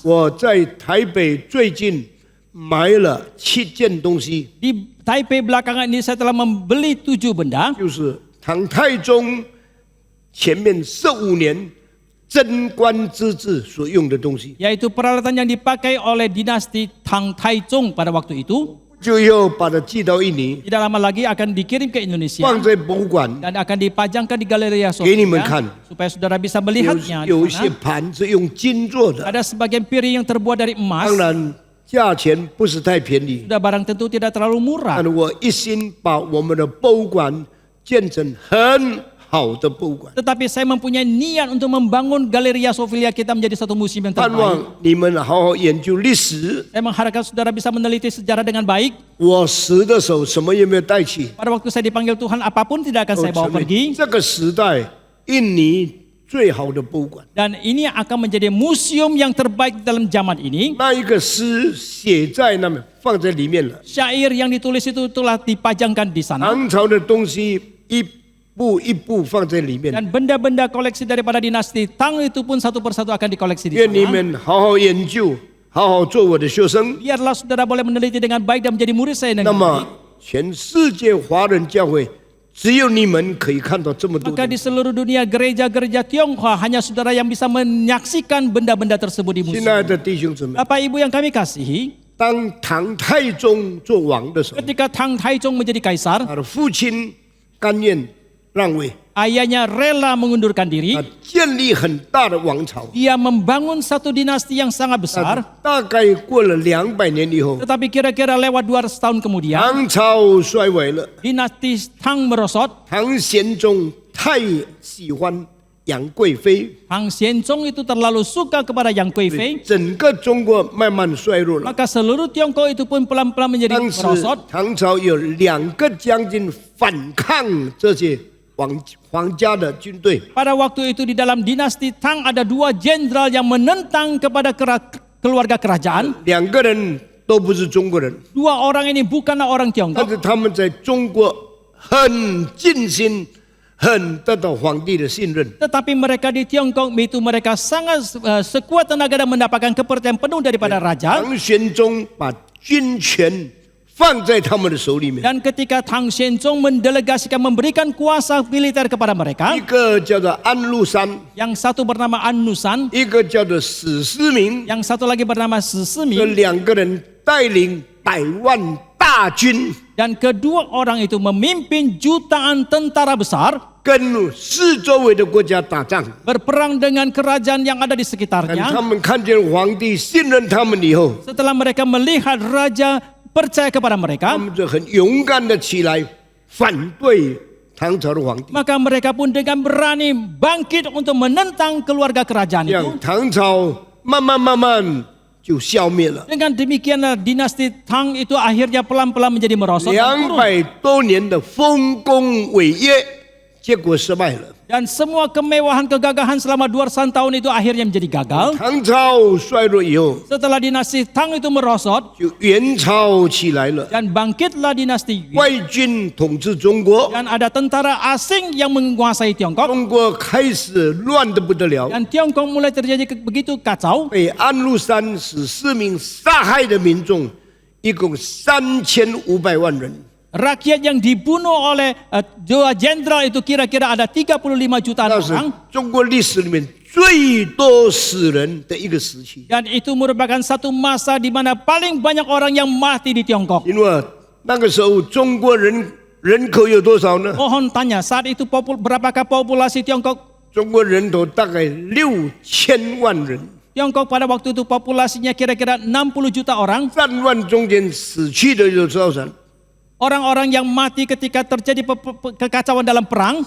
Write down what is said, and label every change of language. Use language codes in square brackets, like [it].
[zh] 我在台北最近买了7件东西， [id] Di Taipei belakangan ini saya telah membeli 7 benda, [zh] 就是唐太宗前面15年贞观之治所用的东西， [id] yaitu peralatan yang dipakai oleh dinasti Tang Taichung pada waktu itu. [zh] 就要把它寄到印尼， [id] Tidak lama lagi akan dikirim ke Indonesia [zh] 放在博物馆。 [id] dan akan dipajangkan di Galleria Gini, Mekan. supaya saudara bisa [zh] 有 [id] melihatnya. [zh] 有 [id] Di [zh] 一些 [id] sana. [zh] 盘是用金做的， [id] Ada sebagian piring yang terbuat dari emas. [zh] 当然价钱不是太便宜。 [id] Sudah barang tentu tidak terlalu murah. [zh] 但我一心把我们的博物馆建成很好的博物馆， [id] Tetapi saya mempunyai niat untuk membangun Galleria Sofia kita menjadi satu museum yang [zh] 盼 [id] terbaik. [zh] 望你们好好研究历史。 [id] Saya mengharapkan saudara bisa meneliti sejarah dengan baik. [zh] 我死的时候什么也没有带去， [id] Pada waktu saya dipanggil Tuhan, apapun tidak akan [zh] 都 [id] saya bawa [zh] 成为 [id] pergi. [zh] 这个时代印尼最好的博物馆。 [id] Dan ini akan menjadi museum yang terbaik dalam zaman ini. [zh] 那一个诗写在那边，放在里面了。 [id] Syair yang ditulis itu telah dipajangkan di sana. [zh] 唐朝的东西一步一步放在里面。 [id] Dan benda-benda koleksi daripada dinasti Tang itu pun satu persatu akan dikoleksi di [zh] 愿你 [id] sana. [zh] 们好好研究，好好做我的学生。 [id] Biarlah saudara boleh meneliti dengan baik dan menjadi murid saya [zh] 那 [id] dengan [zh] 么 [id] baik. [zh] 全世界华人教会，只有你们可以看到这么多 [id] Maka di [zh] 西。 [id] seluruh dunia gereja-gereja Tionghoa hanya saudara yang bisa menyaksikan benda-benda tersebut di [zh] 亲爱 [id] museum. [zh] 的弟兄姊妹， [id] Bapak Ibu yang kami kasihi, [zh] 当唐太宗做王的时候， [id] ketika Tang Taichung menjadi kaisar, [zh] 他的父亲甘愿让位， [id] ayahnya rela mengundurkan diri. [zh] 他建立很大的王朝。 [id] Dia membangun satu dinasti yang sangat besar. [zh] 大概过了200年以后， [id] Tetapi kira-kira lewat 200 tahun kemudian, [zh] 唐朝衰微了。 [id] dinasti Tang merosot. [zh] 唐玄宗太喜欢杨贵妃， [id] Tang Xianzong itu terlalu suka kepada Yang Guifei. [zh] 整个中国慢慢衰弱了。 [id] Maka seluruh Tiongkok itu pun pelan-pelan menjadi [zh] 当时 [id] merosot. [zh] 唐朝有2个将军反抗这些皇家的军队， [id] Pada waktu itu di dalam dinasti Tang ada 2 jenderal yang menentang kepada keluarga kerajaan. [zh] 2个人都不是中国人， [id] 2 orang ini bukanlah orang [zh] 但 [id] Tiongkok, [zh] 是他们在中国很尽心，很得到皇帝的信任。 [id] tetapi mereka di Tiongkok itu mereka sangat sekuat tenaga dan mendapatkan kepercayaan penuh daripada raja. [zh] 唐玄宗把军权放在他们的手里面， [id] Dan ketika Tang Xianzong mendelegasikan memberikan kuasa militer kepada mereka, [zh] 一个叫做安禄山， [id] yang satu bernama An Nusan, [zh] 一个叫做史思明， [id] yang satu lagi bernama Si [zh] 这 [id] Simi, [zh] 2个人带领100万大军， [id] dan kedua orang itu memimpin jutaan tentara besar [zh] 跟四周围的国家打仗。 [id] berperang dengan kerajaan yang ada di [zh] 但他 [id] sekitarnya. [zh] 们看见皇帝信任他们以后， [id] Setelah mereka melihat raja percaya kepada [zh] 他 [id] mereka, [zh] 们就很勇敢的起来反对唐朝的皇帝， [id] maka mereka pun dengan berani bangkit untuk menentang keluarga kerajaan [zh] 这 [id] itu. [zh] 样唐朝慢慢就消灭了。 [id] Dengan demikianlah dinasti Tang itu akhirnya pelan-pelan menjadi merosot dan turun. [zh] 200多年的丰功伟业，结果失败了。 [id] Dan semua kemewahan kegagahan selama 200 tahun itu akhirnya menjadi gagal. [zh] 唐朝衰落以后， [id] Setelah dinasti Tang itu merosot [zh] 就元朝起来了， [id] dan bangkitlah dinasti Yuan, [zh] 外军统治中国， [id] dan ada tentara asing yang menguasai Tiongkok, [zh] 中国开始乱得不得了， [id] dan Tiongkok mulai terjadi begitu kacau. [zh] 被安禄山、史思明杀害的民众一共3500万人。 [id] Rakyat yang dibunuh oleh 2 jenderal itu kira-kira ada 35 jutaan [zh] 那是 [id] orang. [zh] 中国历史里面最多死人的一个时期， [id] Dan itu merupakan satu masa di mana paling banyak orang yang mati di Tiongkok. [zh] 因为那个时候中国人口有多少呢？ [id] Mohon tanya, saat itu berapakah populasi Tiongkok? [zh] 中国人口大概6000万人， [id] Tiongkok pada waktu itu populasinya kira-kira 60 juta orang. [zh] 3万中间死去的有多少？ [id] Orang-orang yang mati ketika terjadi kekacauan dalam perang